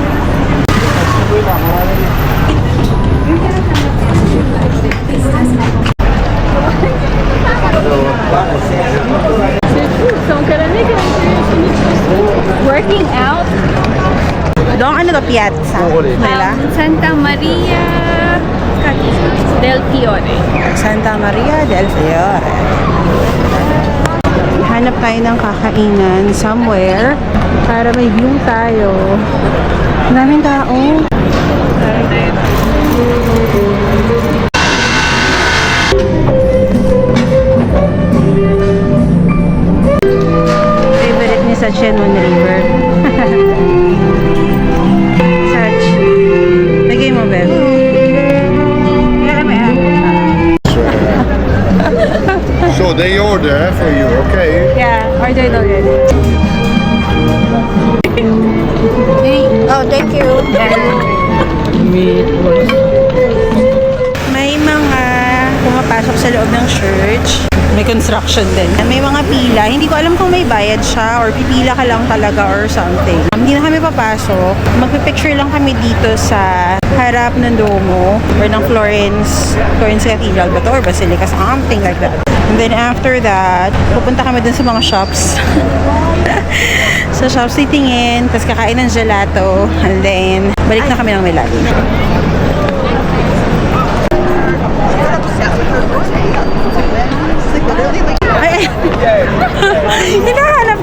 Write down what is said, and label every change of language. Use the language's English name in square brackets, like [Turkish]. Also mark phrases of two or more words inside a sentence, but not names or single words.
[English] Working out. [Filipino] Doon ano to, piazza? Nila? Santa Maria del Fiore. Santa Maria del Fiore. Hanap tayo ng kakainan somewhere para may view tayo. Ang daming tao. Favorite ni sa Chenun River. Sach. Lagay mo, Beb. [English] So they order for you, okay? Yeah, ordered already. Oh, thank you. [Filipino] May mga pumapasok sa loob ng church. May construction din. May mga pila. Hindi ko alam kung may bayad siya or pipila ka lang talaga [English] or something. [Filipino] Hindi na kami papasok. Magpipicture lang kami dito sa harap ng Duomo or ng Florence Cathedral ba to or Basilica, [English] something like that. And then after that, [Filipino] pupunta kami dun sa mga shops. Sa shops titingin, tapos kakain ng gelato, [English] and then [Filipino] balik na kami ng Milan. Ay, hinahanap ko.